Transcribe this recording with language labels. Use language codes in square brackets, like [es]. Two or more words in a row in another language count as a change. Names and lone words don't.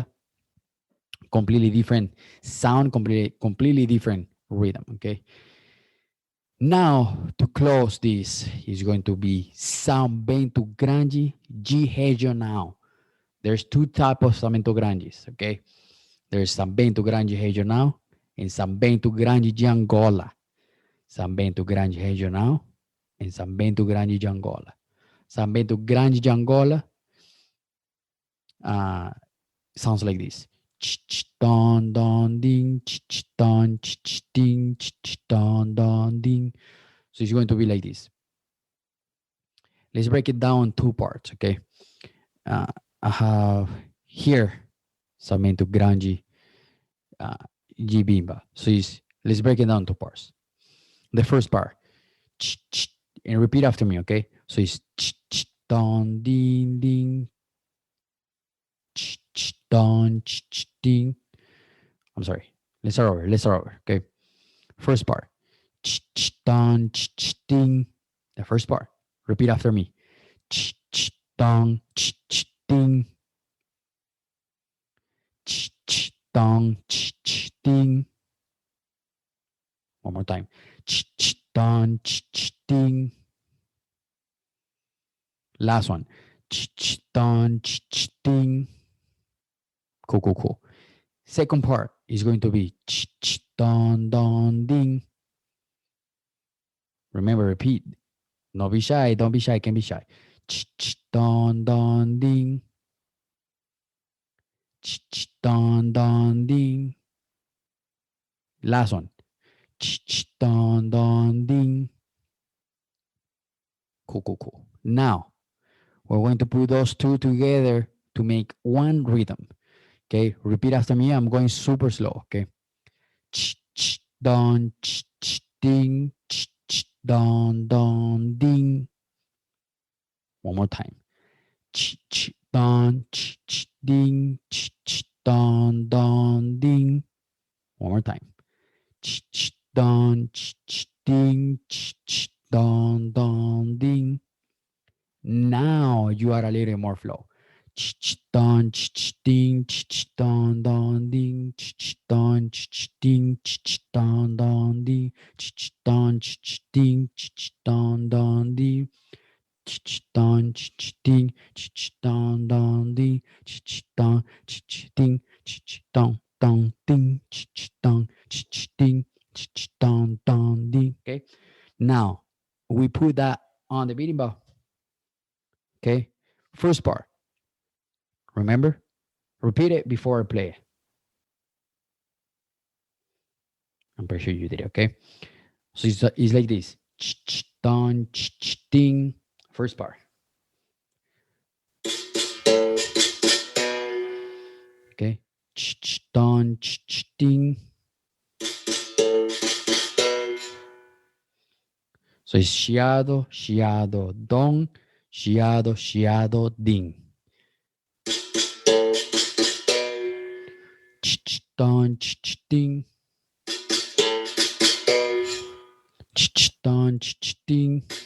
[en] Completely different sound, completely different rhythm, okay? Now, to close this, is going to be Samento Grande G Regional. There's two types of Samento Grandes, okay? There's Samento Grande Regional and Samento Grande de Angola. Samento Grande Regional and Samento Grande de Angola. Samento Grande de Angola sounds like this. Don don ding, don ding, don don ding. So it's going to be like this. Let's break it down two parts, okay? I have here Samento Grande Gibimba. So let's break it down two parts. The first part, and repeat after me, okay? So it's don ding ding, don ding. I'm sorry. Let's start over. Okay. First part, don ding. The first part. Repeat after me. Don ding. Don ding. One more time. Don ding. Last one. Don ding. Cool. Second part is going to be don don ding. Remember, repeat. Don't be shy, can't be shy. Don don ding. Don don ding. Last one. Don don ding. Cool. Now, we're going to put those two together to make one rhythm. Okay, repeat after me. I'm going super slow. Okay. Don ding, don don ding. One more time. Don ding, don don ding. One more time. Don ding, don don ding. Now you are a little more flow. Don ding, don don ding, don ding, don don ding, don ding, don don ding, don ding, don don ding, don ding, don don ding, don ding, don don ding. Okay. Now we put that on the berimbau. Okay. First part. Remember? Repeat it before I play it. I'm pretty sure you did it, okay? So it's like this. Don, ding. First part. Okay. Don, ding. So it's chiado, chiado, don, chiado, chiado, ding. Don, ding. Don, ding.